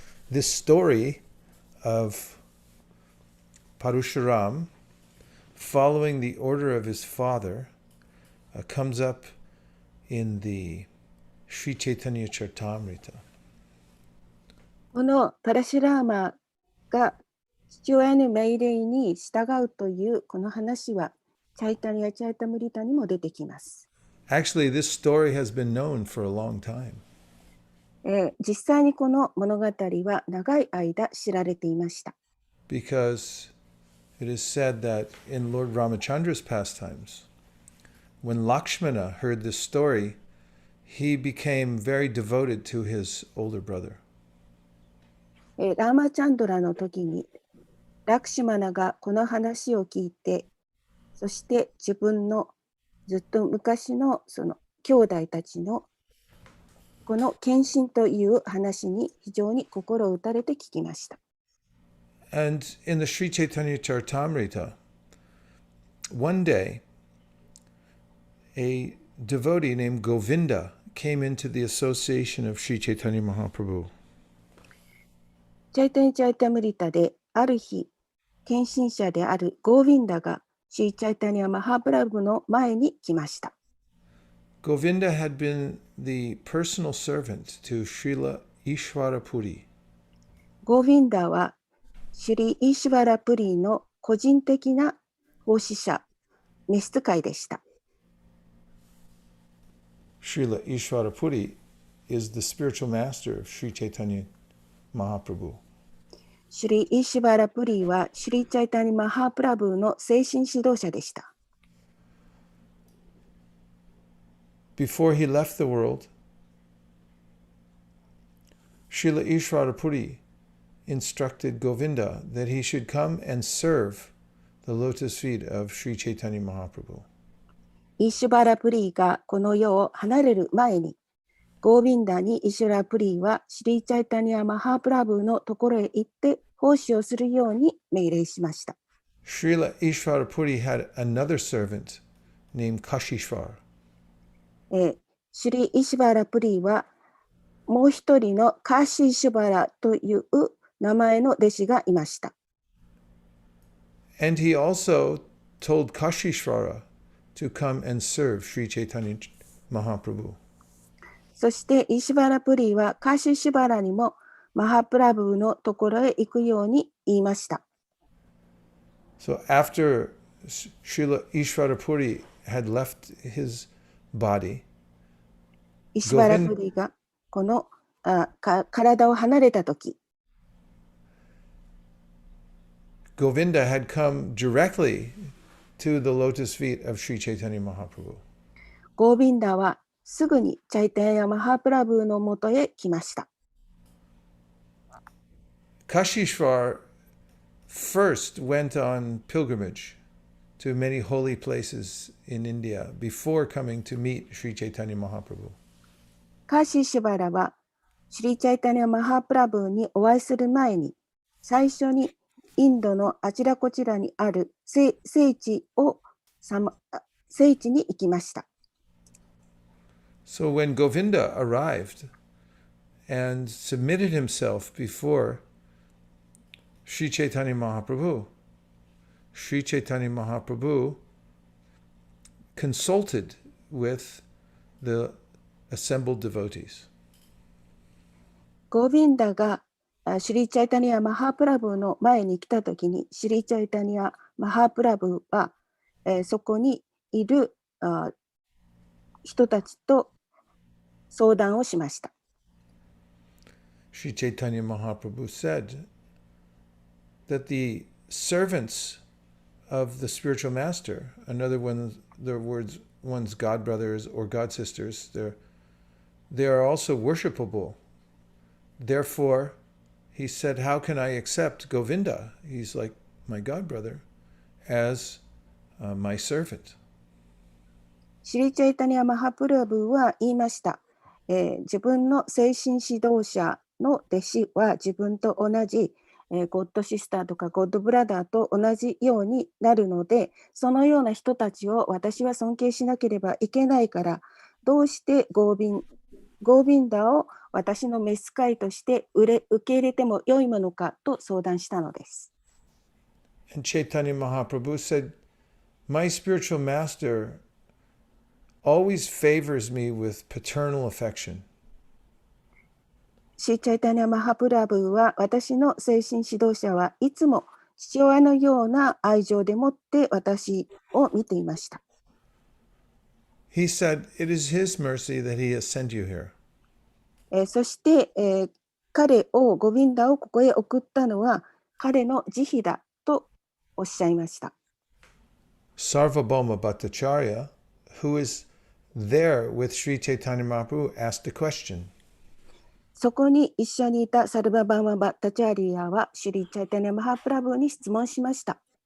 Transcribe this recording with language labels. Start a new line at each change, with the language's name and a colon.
English: This story of Parusharam following the order of his father comes up in the Sri Chaitanya Charitamrita.
Japanese: このパラシュラーマが父親の命令に従うというこの話はチャイタニア・チャイタムリタにも出てきます。
English: Actually, this story has been known for a long time.
Japanese: 実際にこの物語は長い間知られていました。
English: Because it is said that in Lord Ramachandra's pastimes, when Lakshmana heard this story, he became very devoted to his older brother.
Japanese: ラーマチャンドラの時にラクシュマナがこの話を聞いて、そして自分のずっと昔のその兄弟たちのこの献身という話に非常に心を打たれて聞きました。
English: And in the Sri Chaitanya Charitamrita, one day, a devotee named Govinda came into the association of Sri Chaitanya Mahaprabhu.
Japanese: チャイタニチャイタムリタである日、献身者であるゴーヴィンダがシーチャイタニア・マハプラブの前に来ました。
English: Govinda had been the personal servant to Srila Ishvara Puri.
Japanese: ゴーヴィンダはシュリ・イシュバラプリの個人的な奉仕者、召使いでした。
English: Srila Ishvara Puri is the spiritual master of Sri Chaitanya Mahaprabhu.
Japanese: シュリ・イシュバラ・プリーはシュリ・チャイタニ・マハプラブーの精神指導者でした。
English: Before he left the world, Srila Ishvara Puri instructed Govinda that he should come and serve the lotus feet of Sri Chaitanya Mahaprabhu.
Japanese: イシュバラ・プリーがこの世を離れる前に、ゴービンダにイシュラ・プリーはシュリ・チャイタニア・マハプラブーのところへ行って奉仕をするように命令しました。
English: Srila Ishvara Puri had another servant named Kashishvar.
Japanese: シュリ・イシュバラ・プリーはもう一人のカーシー・シュバラという名前の弟子がいました。
English: And he also told Kashishvara to come and serve Sri Chaitanya Mahaprabhu.
Japanese: そしてイシュバラ・プリーはカーシー・シュバラにもマハプラブーのところへ行くように言いました。
English: So after Srila Ishvara Puri had left his body,
Japanese: イシュバラ・プリーがこの体を離れたとき、
English: Govinda had come directly to the lotus feet of Sri Chaitanya Mahaprabhu.
Japanese: ゴービンダはすぐにチャイタヤマハプラブーのもとへ来ました。
English: Kashishvar first went on pilgrimage to many holy places in India before coming to meet Sri Chaitanya Mahaprabhu.
Japanese: カーシー・シュバラはシリ・チャイタニア・マハプラブーにお会いする前に最初にインドのあちらこちらにある聖地に行きました。
English: So when Govinda arrived and submitted himself before Sri Chaitanya Mahaprabhu, Sri Chaitanya Mahaprabhu consulted with the assembled devotees.
Japanese: ゴービンダがシュリ・チャイタニア・マハプラブーの前に来たときに、シュリ・チャイタニア・マハプラブーは、そこにいる人たちと相談をしました。
English: Sri Chaitanya Mahaprabhu said that the servants of the spiritual master, in other words, one's god brothers or god sisters, they are also worshipable. Therefore, he said, how can I accept Govinda? He's like my god brother as my servant.
Japanese: シュリ・チャイタニア・マハプラブーは言いました。自分の精神指導者の弟子は自分と同じ、ゴッドシスターとかゴッドブラザーと同じようになるので、そのような人たちを私は尊敬しなければいけないから、どうしてゴービンダを私の召使いとして受け入れても良いものかと相談したのです。
English: And Chaitanya Mahaprabhu said, my spiritual master always favors me with paternal affection.
Japanese: シーチャイタニア・マハプラブーは私の精神指導者はいつも父親のような愛情でもって私を見ていました。
English: He said, it is his mercy that he has sent you here.
Japanese: そして、彼をゴビンダをここへ送ったのは彼の慈悲だとおっしゃいました。
English: Sarvabhauma Bhattacharya, who is there with Sri Chaitanya Mahaprabhu, asked a question.
Japanese: そこに一緒にいたサルババーマ・バッタチャーリアはシュリ・チャイタニア・マハプラブーに質問しました。